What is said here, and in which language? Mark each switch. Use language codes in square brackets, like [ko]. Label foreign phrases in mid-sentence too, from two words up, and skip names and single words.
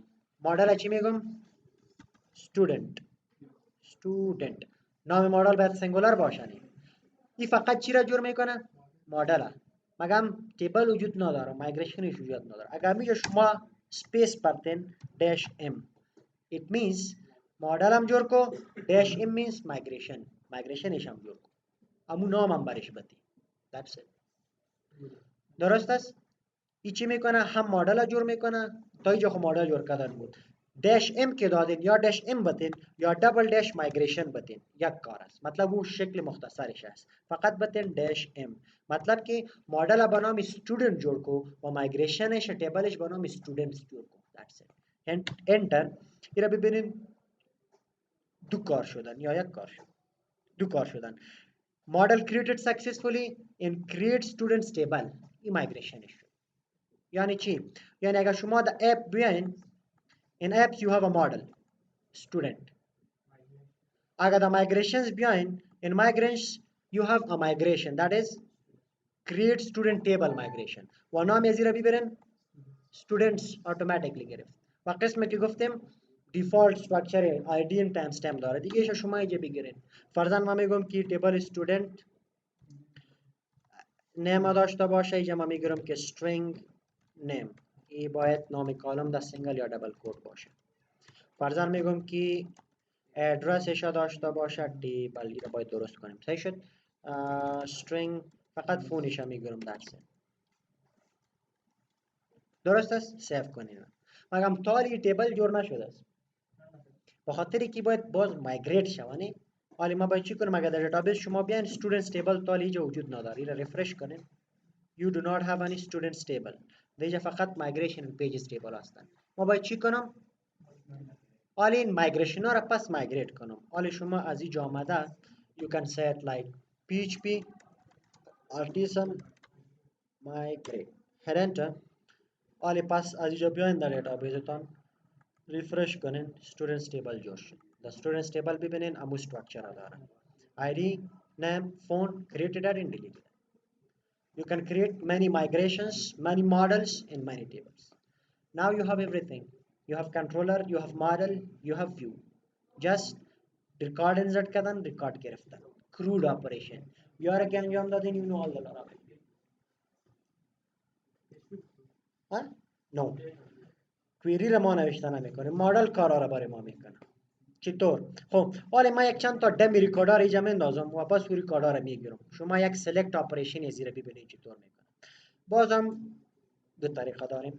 [fa] مدل چی میگم؟ استودنت. نام مدل باید سینگولر باشن. این فقط چی را جور میکنه؟ مدل. مگم تیبل وجود نداره، مایگریشنش وجود نداره. اگر میگه شما سپیس بردین داش ام، [en] it means [fa] مدل هم جور کو، داش ام means مایگریشنش هم جور کو، امو نام هم برش بدی. [en] That's it. [fa] درست است؟ ای چی میکنه؟ هم مدل جور میکنه. تا اینجا خب مدل جور کردن بود. داش ام که دادین یا داش ام بتین یا دبل داش مایگریشن بتین، یک کار است. مطلب او شکل مختصرش است. فقط بتین داش ام، مطلب که مدل به نام استودنت جور کو و مایگریشنش تیبلش به نام استودنتس جور کو. That's it. انتر. اینا ببینین دو کار شدن یا یک کار شدن. دو کار شدن. [en] Model created successfully in create students table. [fa] این مایگریشنش شد. یعنی چی؟ یعنی اگر شما در اپ بیاین، [en] in apps you have a model student. [fa] اگر در migrations بیاین، [en] in migrations you have a migration, that is create student table migration. [fa] و نام از را ببرین [en] students automatically [fa] گرفت. و قسمی که گفتیم [en] default structure ID time stamp [fa] داره دیگه، ایش شما اینجا بگیرین. فرضاً ما میگم که [en] table student name [fa] داشته باشه، اینجا ما میگیرم که [en] string name. [fa] این باید نام کالم در سینگل یا دبل کوت باشه. فرضاً میگم که ادرسش داشته باشه تیبل، را باید درست کنیم. صحیح شد. string فقط فونش میگیرم درسه. درست است؟ سیو کنیم. مگم تالی تیبل جور نشده است. به خاطر که باید باز مایگریت شوانه. حالا ما باید چی کنیم؟ اگر در دیتابیس شما بیاین [en] students table [fa] تالی اینجا وجود نداره. این رفرش کنیم. [en] You do not have any students table. [fa] دیگه فقط [en] migration and pages table [fa] هستن. ما باید چی کنم؟ حالا این مایگریشن ها را پس مایگریت کنم. حالا شما از اینجا آمده [en] you can say it like php artisan migrate head enter. [fa] حالا پس از اینجا بیاین در دیتابیستان ریفرش کنین، [en] students table [fa] جور شد. [en] the students table [fa] ببینین امو structure ها داره. id name phone created and deleted. [en] You can create many migrations, many models in many tables. Now you have everything. You have controller, you have model, you have view. Just record insert [fa] کردن، record گرفتن. [en] Crude operation. [fa] یاره که انجام دادین [en] you know all the lot of it. ها؟ No. [fa] query را ما نوشته نمیکنه. مدل کارا را برای ما میکنه. چطور؟ خب حالا ما یک چند تا [en] dummy records [fa] اینجا میندازم و پس ریکاردر را میگیرم. شما یک [en] select operation [fa] از زیر ببینید چطور میکنه. بازم دو طریقه داریم.